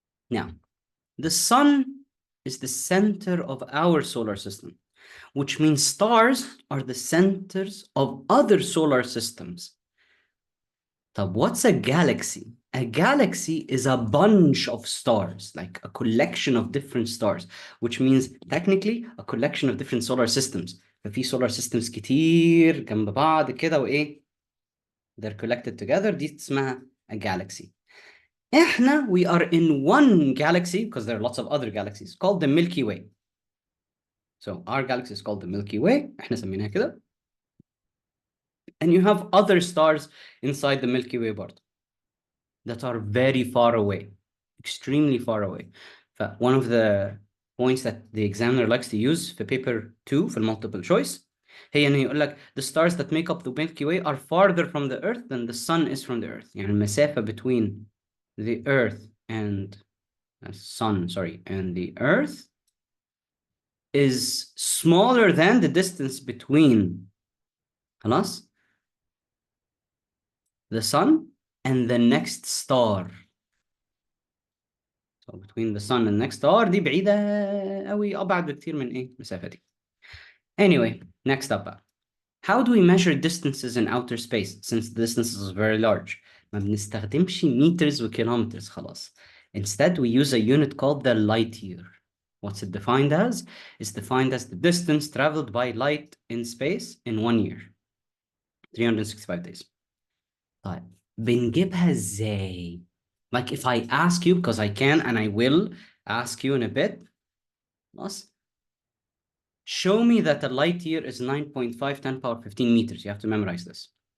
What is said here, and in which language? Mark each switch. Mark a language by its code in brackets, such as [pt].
[en] Now, the sun is the center of our solar system, which means stars are the centers of other solar systems. [ar] طب [en] what's a galaxy? A galaxy is a bunch of stars, like a collection of different stars, which means technically a collection of different solar systems. [ar] ففي solar systems كتير جنب بعض كده وإيه؟ [en] They're collected together. [ar] دي اسمها [en] a galaxy. [ar] احنا [en] we are in one galaxy because there are lots of other galaxies called the Milky Way. So our galaxy is called the Milky Way. [ar] احنا سميناها كده. [en] And you have other stars inside the Milky Way [ar] برضه [en] that are very far away, extremely far away. One of the points that the examiner likes to use for paper 2 for multiple choice [ar] هي إنه يقول لك [en] the stars that make up the Milky Way are farther from the Earth than the sun is from the Earth. [ar] يعني المسافة [en] between the Earth and sun, sorry, and the Earth is smaller than the distance between [ar] خلاص [en] the sun and the next star. So between the sun and the next star [ar] دي بعيدة قوي أبعد بكتير من إيه المسافة دي. [en] Anyway, next up [ar] بقى. [en] How do we measure distances in outer space since the distance is very large? [ar] ما بنستخدمش meters وكيلومتers خلاص. [en] Instead, we use a unit called the light year. What's it defined as? It's defined as the distance traveled by light in space in 1 year. 365 days. [ar] طيب بنجيبها ازاي؟ [en] Like if I ask you, because I can and I will ask you in a bit, show me that a light year is 9.5 10 power 15 meters. You have to memorize this.